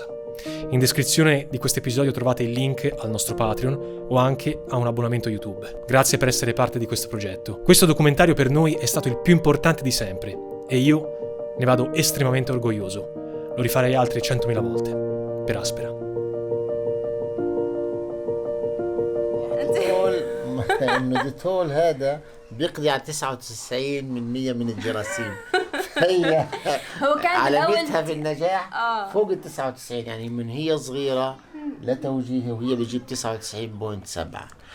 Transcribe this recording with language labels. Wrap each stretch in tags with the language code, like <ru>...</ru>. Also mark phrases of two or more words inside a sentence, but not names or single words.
<it>In descrizione di questo episodio trovate il link al nostro Patreon o anche a un abbonamento YouTube. Grazie per essere parte di questo progetto. Questo documentario per noi è stato il più importante di sempre e io ne vado estremamente orgoglioso. Lo rifarei altre 100.000 volte. Per Aspera.</it> <ar>انه ديتول هذا بيقضي على 99% من الجراثيم. هي هو كان علامتها في النجاح فوق ال 99 يعني من هي صغيره لا توجيهي وهي بتجيب 99.7.</ar>